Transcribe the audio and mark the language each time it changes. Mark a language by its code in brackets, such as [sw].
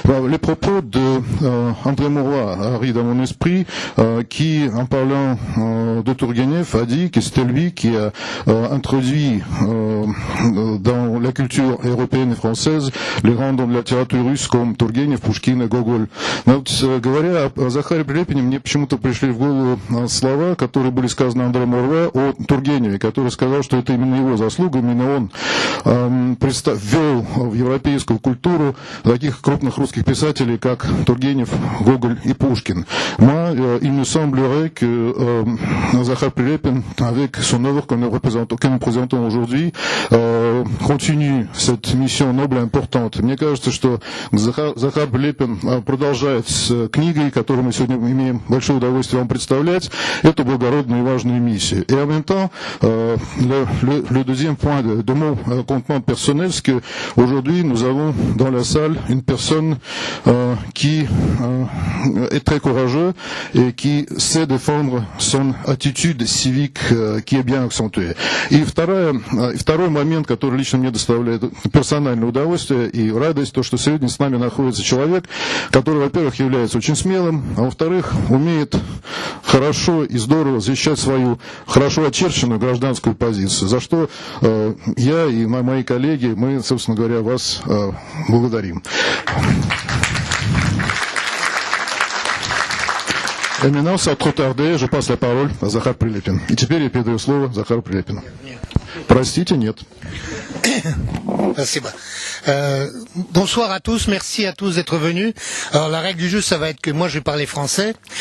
[fr] Les propos d'André Mauroy arrivent dans mon esprit, qui, en parlant de Tourgueniev, a dit que c'était lui qui a introduit dans la culture européenne et française les grands noms de la littérature russe comme Тургенев, Пушкин и Гоголь. [ru] Но вот, говоря о Захаре Прилепине, мне почему-то пришли в голову слова, которые были сказаны Андре Муруа о Тургеневе, который сказал, что это именно его заслуга, именно он ввел в европейскую культуру таких крупных русских писателей, как Тургенев, Гоголь и Пушкин. [fr] Moi, il me semblerait que Захар Прилепин, avec son œuvre que nous présentons aujourd'hui, continue cette mission noble et importante. [ru] Мне кажется, что Захар Прилепин продолжает с книгой, которую мы сегодня имеем большое удовольствие вам представлять, эту благородную и важную миссию. [fr] Et en même temps, le deuxième point de mon contentement personnel, c'est qu'aujourd'hui, nous avons dans la salle une personne qui est très courageuse et qui sait défendre son attitude civique qui est bien accentuée. [ru] И второй момент, который лично мне доставляет персональное удовольствие и радость, то, что сегодня с нами находится человек, который, во-первых, является очень смелым, а во-вторых, умеет хорошо и здорово защищать свою хорошо очерченную гражданскую позицию, за что я и мои коллеги, мы, собственно говоря, вас благодарим. [fr] Et maintenant, sans trop tarder, je passe la parole à Захар Прилепин. [ru] И теперь я передаю слово Захару Прилепину. Простите, нет. Спасибо. [fr] Bonsoir à tous, merci à tous d'être venus. Alors la règle du jeu, ça va être que moi je vais parler français.